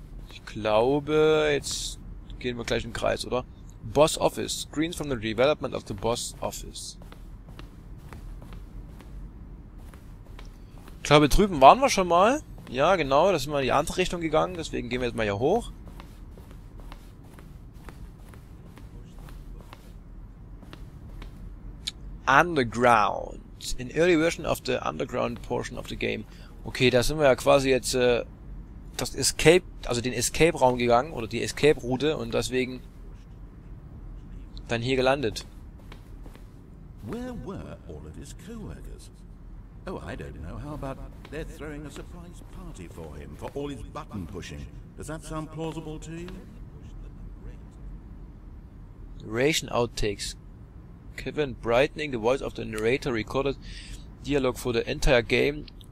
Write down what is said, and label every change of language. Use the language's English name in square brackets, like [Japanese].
[German] Ich glaube, jetzt gehen wir gleich im Kreis, oder? [English] Boss Office. Screens from the development of the Boss Office. [German] Ich glaube, drüben waren wir schon mal. Ja, genau, da sind wir in die andere Richtung gegangen, deswegen gehen wir jetzt mal hier hoch. [English] Underground. An early version of the underground portion of the game. [German] Okay, da sind wir ja quasi jetzt das Escape, also den Escape-Raum gegangen, oder die Escape-Route, und deswegen dann hier gelandet. [English] Where were all of his co-workers? Oh, I don't know. How about they're throwing a surprise party for him for all his button pushing? Does that sound plausible to you? Narration outtakes. Kevin brightening the voice of the narrator recorded dialogue for the entire game.